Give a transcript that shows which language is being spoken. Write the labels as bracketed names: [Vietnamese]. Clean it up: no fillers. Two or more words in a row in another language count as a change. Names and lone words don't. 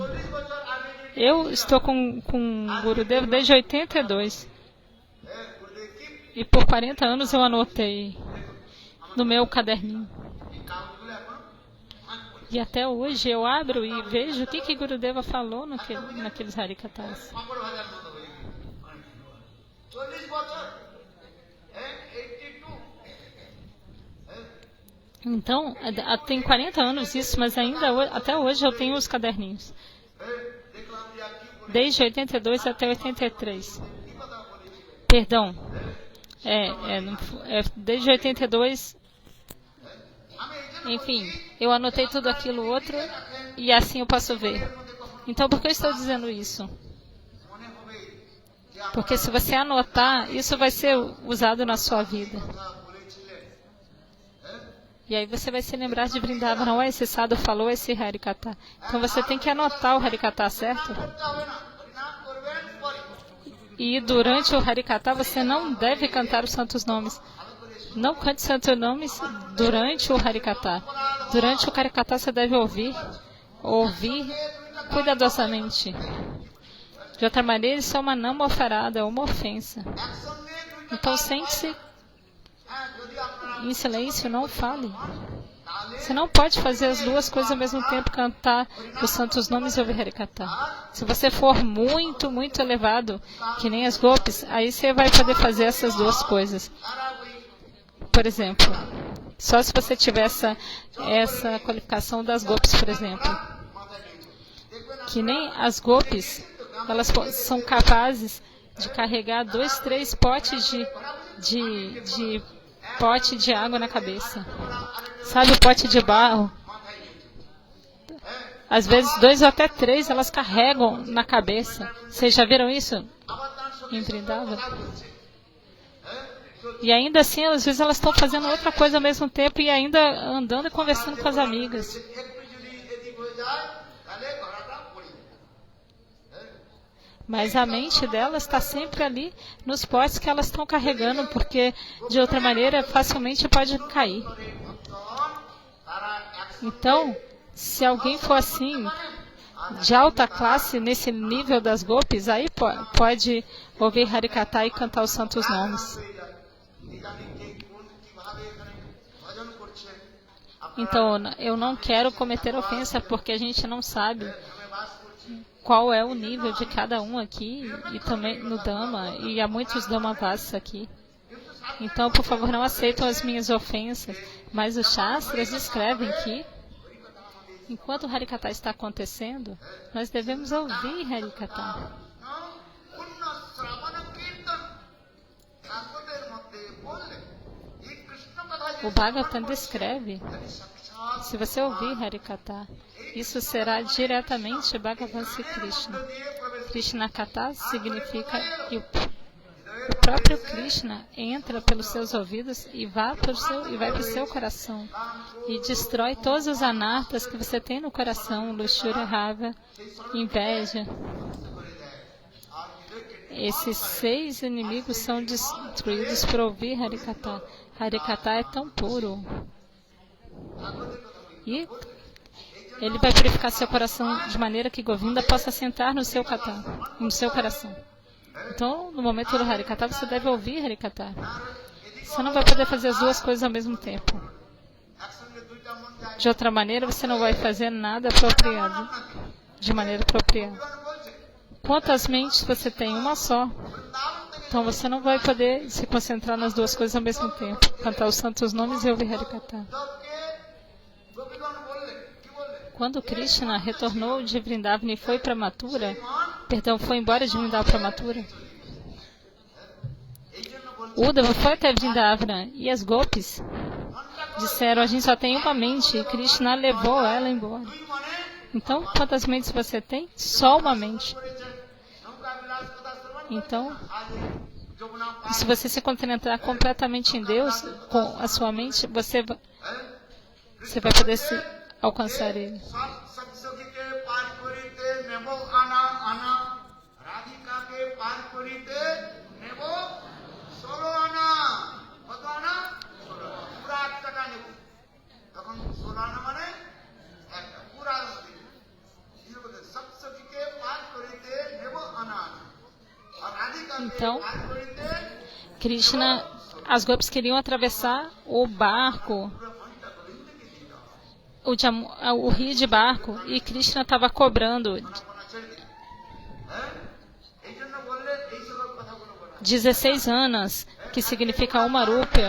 [Portuguese] Eu estou com Gurudeva desde 82. E por 40 anos eu anotei no meu caderninho. E até hoje eu abro e vejo o que Gurudeva falou naqueles Harikatas. [Bangla] পাঁপড় ভাজার মতো হয়ে গেল। 40 বছর 82 [Portuguese] Então, tem 40 anos isso, mas ainda até hoje eu tenho os caderninhos. [Bangla] দেখলাম যে আর কি বলে [Portuguese] Desde 82 até 83. [Bangla] কি কথা বলেছিল [Portuguese] Perdão. Desde 82. [Bangla] আমি এই জন্য [Portuguese] Enfim, eu anotei tudo aquilo outro e assim eu posso ver. Então, por que eu estou dizendo isso? [Bangla] মনে হবে যে [Portuguese] Porque se você anotar, isso vai ser usado na sua vida. [Bangla] কথা বলেছিলেন [Portuguese] E aí você vai se lembrar de Vrindavan. Não, esse Sadhu falou esse Harikata. Então você tem que anotar o Harikata, certo? [Bangla] করতে হবে না হরিনাম করবেন পরে [Portuguese] E durante o Harikata você não deve cantar os santos nomes. Não cante santos nomes durante o Harikata. Durante o Harikata você deve ouvir cuidadosamente. De outra maneira, isso é uma não oferada, é uma ofensa. [Bangla] একসঙ্গে দুইটা [Portuguese] Então sente-se [Bangla] যদি আপনারা [Portuguese] em silêncio, não fale. [Bangla] তাহলে [Portuguese] Você não pode fazer as duas coisas ao mesmo tempo, cantar os santos nomes e ouvir Harikata. Se você for muito, muito elevado, que nem as Gopis, aí você vai poder fazer essas duas coisas. [Bangla] তারা ওই [Portuguese] Por exemplo, só se você tiver essa qualificação das Gopis, por exemplo. [Bangla] মাথায় নিয়েছে দেখবেন [Portuguese] Que nem as Gopis, elas são capazes de carregar 2, 3 potes de pote de água na cabeça. Sabe o pote de barro? [Bangla] মাথায় নিয়েছে [Portuguese] Às vezes 2 ou até 3 elas carregam na cabeça. Vocês já viram isso? [Bangla] আবার তার সঙ্গে [Portuguese] Em Vrindavan? [Bangla] কথা বলছে [Portuguese] E ainda assim, às vezes elas estão fazendo outra coisa ao mesmo tempo e ainda andando e conversando com as amigas. [Bangla] একটু যদি এদিক হয়ে যায় তাহলে গলাটা পড়ে যাবে [Portuguese] Mas a mente delas está sempre ali nos potes que elas estão carregando, porque de outra maneira facilmente pode cair. [Bangla] ভক্তগণ তারা একসঙ্গে [Portuguese] Então, se alguém for assim, de alta classe, nesse nível das Gopis, aí pode ouvir Harikata e cantar os santos nomes. [Bangla] হয়ে যায় ইদানিং কে কোন কিভাবে এখানে ভজন করছেন [Portuguese] Então, eu não quero cometer ofensa, porque a gente não sabe [Bangla] গ্রামে বাস করছি [Portuguese] qual é o nível de cada um aqui, e também no Dhamma, e há muitos Dhammavas aqui. Então, por favor, não aceitam as minhas ofensas, mas os Shastras escrevem que, enquanto o Harikata está acontecendo, nós devemos ouvir Harikata. [Bangla] পুণ্য শ্রবণ কীর্তন ঠাকুরের মধ্যে বললেন এই কৃষ্ণ কথা [Portuguese] O Bhagavatam descreve, [Bangla] সাক্ষাৎ [Portuguese] se você ouvir Harikata, isso será diretamente Bhagavan Sri Krishna. [Bangla] দিয়ে প্রবেশ [Portuguese] Krishna Kata significa que o próprio Krishna entra pelos seus ouvidos e vai para o seu coração e destrói todos os anartas que você tem no coração, luxúria, raiva, inveja. [Bangla] করে দেয় আর হৃদয়কে [Portuguese] Esses 6 inimigos são destruídos por ouvir Harikata. Harikata é tão puro. E ele vai purificar seu coração de maneira que Govinda possa sentar no seu coração. Então, no momento do Harikata, você deve ouvir Harikata. Você não vai poder fazer as duas coisas ao mesmo tempo. [Bangla] একসঙ্গে দুইটা মন যায় [Portuguese] De outra maneira, você não vai fazer nada apropriado, de maneira apropriada. [Bangla] বলছে [Portuguese] Quantas mentes você tem? Uma só. [Bangla] বৃন্দাবন থেকে [Portuguese] Então você não vai poder se concentrar nas duas coisas ao mesmo tempo. Cantar os santos nomes e ouvir Harikata. [Bangla] উদ্ধবকে গোপীগণ বললেন কি বললেন [Portuguese] Quando Krishna retornou de Vrindavan e foi para Mathura, foi embora de Vrindavan para Mathura, [Bangla] এই জন্য বলছে [Portuguese] Uddhava foi até Vrindavan e as Gopis disseram, a gente só tem uma mente e Krishna levou ela embora. [Bangla] দুই মনে [Portuguese] Então, quantas mentes você tem? Só uma mente. [Bangla] করেছেন নৌকা বিলাস কথা শ্রবণ [Portuguese] Então, [Bangla] আজ যমুনা [Portuguese] se você se concentrar completamente em Deus, com a sua mente, você vai poder alcançar Ele. [Bangla] সব সৎসখীকে পার করিতে নেব আনা আনা রাধিকাকে পার করিতে নেব 16 আনা কত আনা 16 পুরা 1 টাকা নেব তখন 16 আনা মানে একটা পুরা সৎসখীকে পার করিতে নেব আনা আনা আর রাধিকাকে [Portuguese] Então, [Bangla] পার করিতে [Portuguese] Krishna, as Gopis queriam atravessar o barco, o rio de barco e Krishna estava cobrando 16 anos, que significa uma rúpia.